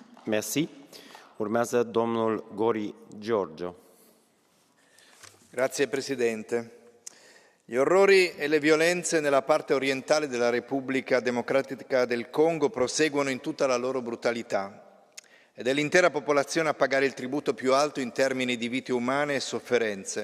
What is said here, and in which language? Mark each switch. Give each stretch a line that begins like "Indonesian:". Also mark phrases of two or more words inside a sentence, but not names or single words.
French: Merci.
Romanian: Urmează domnul Gori Giorgio.
Italian: Grazie Presidente. Gli orrori e le violenze nella parte orientale della Repubblica Democratica del Congo proseguono in tutta la loro brutalità ed è l'intera popolazione a pagare il tributo più alto in termini di vite umane e sofferenze.